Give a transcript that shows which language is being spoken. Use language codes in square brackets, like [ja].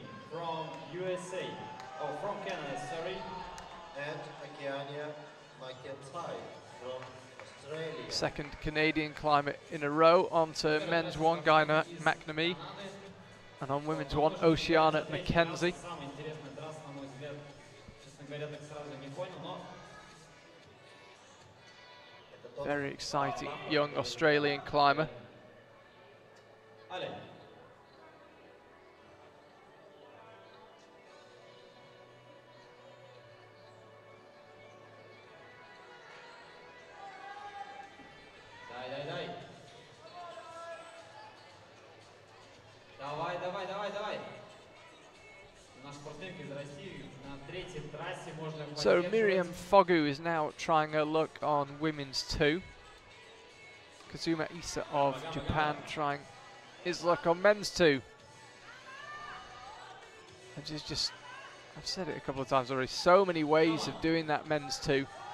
[en] from USA. Oh, from Canada, sorry. And Okeania McIntyre from Australia. Second Canadian climber in a row onto men's one, Guy McNamee. And on women's one, Oceana McKenzie. [ru] Самая интересная трасса, на мой взгляд. Честно говоря, так сразу не понял, но [en] Very exciting young Australian climber. allez. [ru] Дай. Давай. Наш спортсменка из России на третьей трассе можно [en] So [ru] поддерживать. [en] Miriam Fogu is now trying her luck on women's two. Kazuma Issa of Japan trying his luck on men's two. And she's just, I've said it a couple of times already, so many ways of doing that men's two.